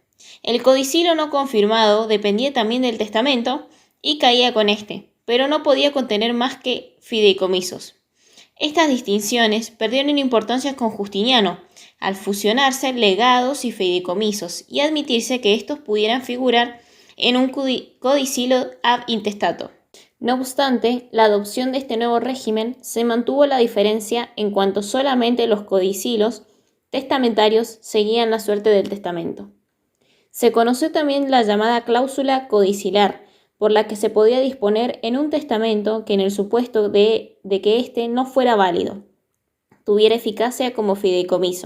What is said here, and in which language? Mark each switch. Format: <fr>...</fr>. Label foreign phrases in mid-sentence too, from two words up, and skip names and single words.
<es>El codicilo no confirmado dependía también del testamento y caía con este, pero no podía contener más que fideicomisos. Estas distinciones perdieron importancia con Justiniano, al fusionarse legados y fideicomisos y admitirse que estos pudieran figurar en un codicilo</es> <la>ab intestato.</la> <es>No obstante, la adopción de este nuevo régimen se mantuvo la diferencia en cuanto solamente los codicilos testamentarios seguían la suerte del testamento. Se conoció también la llamada cláusula codicilar, por la que se podía disponer en un testamento que en el supuesto de que éste no fuera válido, tuviera eficacia como fideicomiso.</es>